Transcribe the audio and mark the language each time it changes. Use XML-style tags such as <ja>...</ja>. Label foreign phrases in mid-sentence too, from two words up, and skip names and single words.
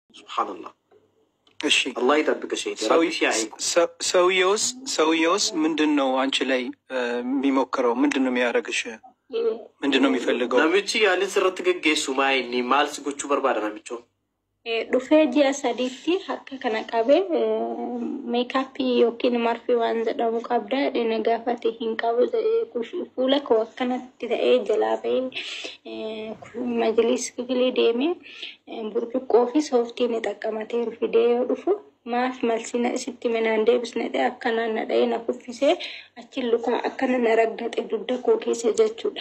<am>ሱብሃንአላህ እሺ አላህ ይጠብቅሽ። ሰውየውስ ምንድነው አንቺ ላይ የሚሞክረው? ምንድነው የሚያደርግሽ? ምንድነው የሚፈልገው? ነብቺ ያለ ስርት ገገሱ ማይኒ ማልስ ጉቹ በርባዳ ነብቾ</am> <om>dhufee ji'a sadiitti akka kana qabee meekaappii yookiin marfii waan jedhamu qabda dhina gaafate hin qabu fuula koo akkanatti ta'ee jalaa ba'ee majlis kifilee deemee burcuqqoo fi sooftii ni xaqqamatee fidee yoo dhufu maaf malsina isitti minaan deebisne dhe akkanaan na dha'ee na kuffisee achi lukaa akkana na raggaxe dudda koo keessa jechuudha.</om>